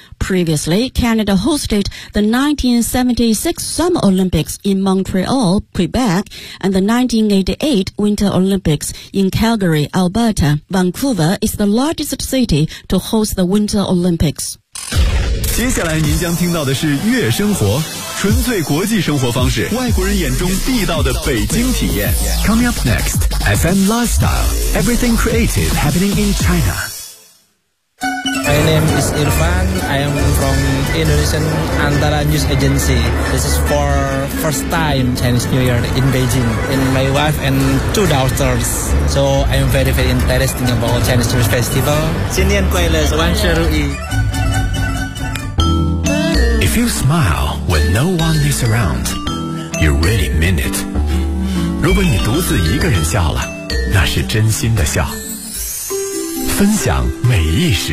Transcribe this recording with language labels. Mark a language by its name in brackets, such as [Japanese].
[English] Previously, Canada hosted the 1976 Summer Olympics in Montreal, Quebec, and the 1988 Winter Olympics in Calgary, Alberta. Vancouver is the largest city to host the Winter Olympics. [Chinese] 接下来您将听到的是悦生活，纯粹国际生活方式，外国人眼中地道的北京体验。 [English] Coming up next, FM Lifestyle, Everything Creative Happening in China. My name is Irfan, I am from Indonesian Antara News Agency. This is for first time Chinese New Year in Beijing, in my wife and 2 daughters. So I am very very interested about Chinese New Year Festival. [Chinese] 新年快乐，万事如意。 [English] If you smile when no one is around, you really mean it. [Chinese] 如果你独自一个人笑了，那是真心的笑。分享每一时。